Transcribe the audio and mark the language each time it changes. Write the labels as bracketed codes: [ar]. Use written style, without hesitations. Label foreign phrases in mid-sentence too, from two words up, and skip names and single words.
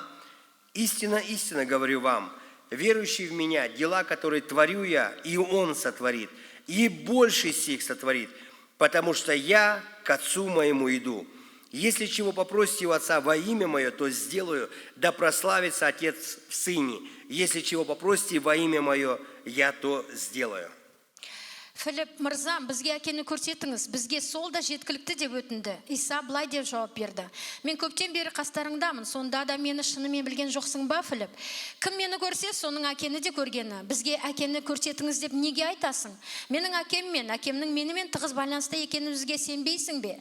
[ru] Истинно, истинно говорю вам, верующий в меня, дела, которые творю я, и Он сотворит, и больше сих сотворит, потому что я к Отцу моему иду. Если чего попросите у Отца во имя Мое, то сделаю, да прославится Отец в Сыне. Если чего попросите во имя Мое, я то сделаю». [kk] Филипп мырза, бізге әкені көрсетіңіз, бізге сол да жеткілікті деп өтінді. Иса былай деп жауап берді: «Мен көптен бері қастарыңдамын, сонда да мені шынымен білген жоқсың ба, Филипп? Кім мені көрсе, соның әкені де көргені. Бізге әкені көрсетіңіз деп неге айтасың? Менің әкем мен әкемнің менімен тығыз байланысты екенімізге сенбейсің бе?